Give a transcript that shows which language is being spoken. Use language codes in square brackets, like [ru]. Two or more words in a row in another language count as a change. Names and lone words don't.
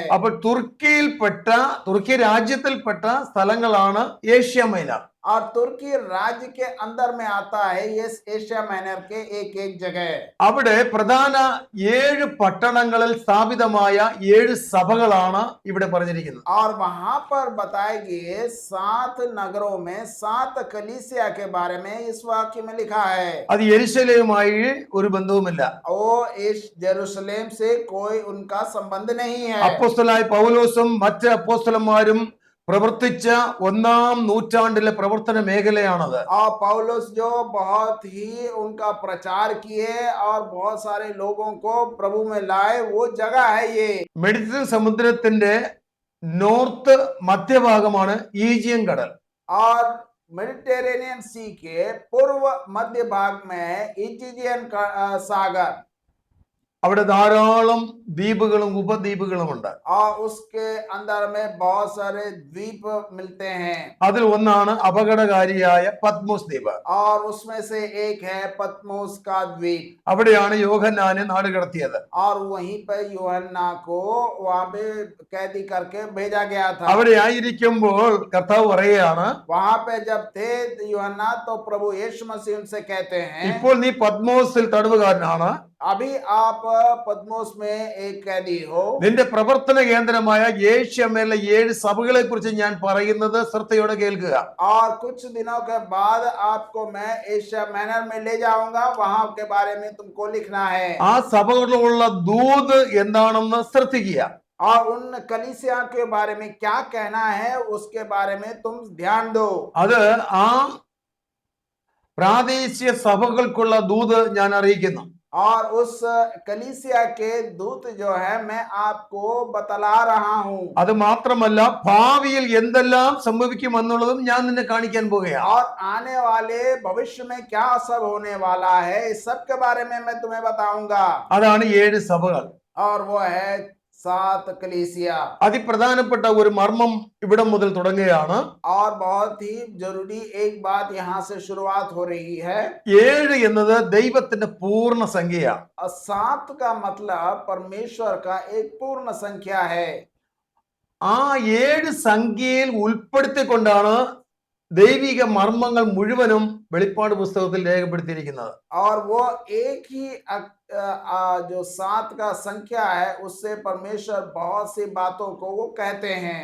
[ml] അപ്പോൾ തുർക്കി രാജ്യത്തിൽപ്പെട്ട സ്ഥലങ്ങളാണ് ഏഷ്യ മൈനർ. [hi] और तुर्की राज्य के अंदर में आता है ये एशिया माइनर के एक एक जगह [ml] അവിടെ പ്രധാന 7 പട്ടണങ്ങളിൽ സ്ഥാപിതമായ 7 സഭകളാണ് ഇവിടെ പറഞ്ഞിരിക്കുന്നത്. [hi] और वहां पर बताए गए 7 नगरों में 7 कलीसिया के बारे में इस वाक्य में लिखा है [ml] അത് യെരുശലേമുമായി ഒരു ബന്ധവുമില്ല. [hi] वो इस जेरूशलेम से कोई उनका संबंध नहीं है [ml] അപ്പോസ്തലനായ പൗലോസും മറ്റ് അപ്പോസ്തലന്മാരും പ്രവർത്തിച്ച 1-ാം നൂറ്റാണ്ടിലെ പ്രവർത്തന മേഖലയാണത്. [hi] और पौलुस जो बहुत ही उनका प्रचार किए और बहुत सारे लोगों को प्रभु में लाए वो जगह है ये [ml] മെഡിറ്ററേനിയൻ സമുദ്രത്തിന്റെ നോർത്ത് മധ്യഭാഗമാണ് ഈജിയൻ കടൽ. [hi] और मेडिटेरेनियन सी के पूर्व मध्य भाग में इजियन सागर [ml] അവിടെ ധാരാളം ദ്വീപുകളും ഉപദ്വീപുകളും ഉണ്ട്. [hi] और उसके अंदर में बहुत सारे द्वीप मिलते हैं [ml] അതിൽ ഒന്നാണ് അപകടകാരിയായ പത്മോസ് ദ്വീപ്. [hi] और उसमें से एक है पतमोस का द्वीप [ml] അവിടെയാണ് യോഹന്നാനെ നാട് കടത്തിയത്. [hi] और वहीं पर यूहन्ना को वहां पे कैदी करके भेजा गया था [ml] അവിടെ ആയിരിക്കുമ്പോൾ കർത്താവ് പറയുകയാണ്, [hi] वहां पे जब थे यूहन्ना तो प्रभु यीशु मसीह उनसे कहते हैं [ml] ഇപ്പോൾ നീ പത്മോസിൽ തടവുകാരനാണ്, [hi] अभी आप पद्मोस में एक कैदी हो [ml] നിന്റെ പ്രവർത്തന കേന്ദ്രമായ ഏഷ്യമേലെ 7 സഭകളെ കുറിച്ച് ഞാൻ പറയുന്നത് ശ്രദ്ധയോടെ കേൾക്കുക. [hi] और कुछ दिनों के बाद आपको मैं एशिया माइनर में ले जाऊंगा वहां के बारे में तुमको लिखना है [ml] ആ സഭകളിലുള്ള ദൂത് എന്താണെന്ന് ശ്രദ്ധിക്കുക. [hi] और उन कलीसिया के बारे में क्या कहना है उसके बारे में तुम ध्यान दो [ml] അത് ആ പ്രാദേശിക സഭകൾക്കുള്ള ദൂത് ഞാൻ അറിയിക്കുന്നു. [hi] और उस कलीसिया के दूत जो है मैं आपको बतला रहा हूं [ml] അത് മാത്രമല്ല ഭാവിയിൽ എന്തെല്ലാം സംഭവിക്കുമെന്നുള്ളതും ഞാൻ നിന്നെ കാണിക്കാൻ പോകുകയാണ്. [hi] और आने वाले भविष्य में क्या सब होने वाला है इस सब के बारे में मैं तुम्हें बताऊंगा [ml] അതാണ് 7 സഭകൾ. [hi] और वो है 7 कलीसिया [ml] അതിപ്രധാനപ്പെട്ട ഒരു മർമ്മം ഇവിടെ മുതൽ തുടങ്ങുകയാണ്. [hi] और बहुत ही जरूरी एक बात यहाँ से शुरुआत हो रही है [ml] 7 എന്നത് ദൈവത്തിന്റെ പൂർണ്ണ സംഖ്യയാണ്. [hi] 7 का मतलब परमेश्वर का एक पूर्ण संख्या है [ml] ആ 7 സംഖ്യയിൽ ഉൾപ്പെടുത്തിക്കൊണ്ടാണ് ദൈവിക മർമ്മങ്ങൾ മുഴുവനും വെളിപ്പാട് പുസ്തകത്തിൽ രേഖപ്പെടുത്തിയിരിക്കുന്നത്. [hi] और वो एक ही जो 7 का संख्या है उससे परमेश्वर बहुत सी बातों को वो कहते हैं